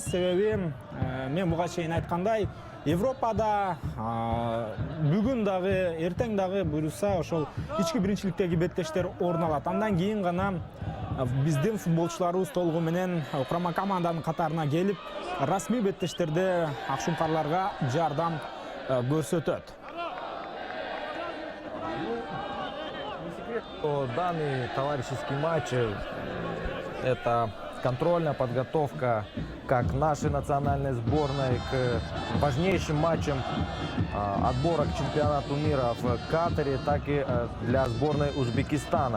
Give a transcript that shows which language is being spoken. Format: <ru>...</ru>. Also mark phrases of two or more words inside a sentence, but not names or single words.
<ky>Себеби мен буга чейин айткандай, Европада бүгүн дагы, эртең дагы буюрса ошол ички биринчиликтеги беттештер орун алат. Андан кийин гана биздин футболчуларыбыз толугу менен курама команданын катарына келип, расмий беттештерде акшумкарларга жардам көрсөтөт.</ky> <ru>Данный товарищеский матч – это контрольная подготовка как нашей национальной сборной к важнейшим матчам отбора к чемпионату мира в Катаре, так и для сборной Узбекистана.</ru>